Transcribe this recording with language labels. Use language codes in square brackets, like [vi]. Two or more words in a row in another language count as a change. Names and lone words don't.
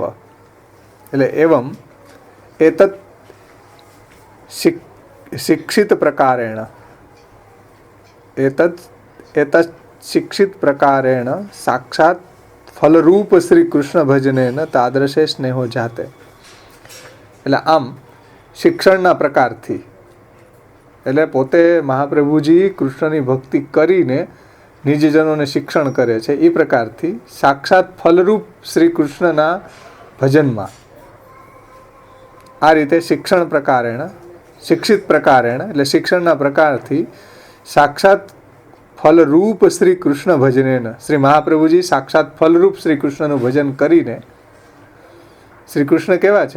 [sa] એટલે एवं एतत् शिक्षित प्रकारेण एतत् शिक्षित प्रकारेण साक्षात फलरूप श्री कृष्ण भजनेन तादृशे स्नेहो जाते. [gu] એટલે આમ શિક્ષણના પ્રકારથી, એટલે પોતે મહાપ્રભુજી કૃષ્ણની ભક્તિ કરીને નિજજનોને શિક્ષણ કરે છે એ પ્રકારથી સાક્ષાત ફલરૂપ શ્રી કૃષ્ણના ભજનમાં આ રીતે શિક્ષણ પ્રકારેણ, [sa] शिक्षित प्रकारेण [gu] એટલે શિક્ષણના પ્રકારથી [sa] साक्षात् फलरूप श्री कृष्ण भजनेन, [gu] શ્રી મહાપ્રભુજી સાક્ષાત ફલરૂપ શ્રી કૃષ્ણનું ભજન કરીને, શ્રી કૃષ્ણ કેવા છે?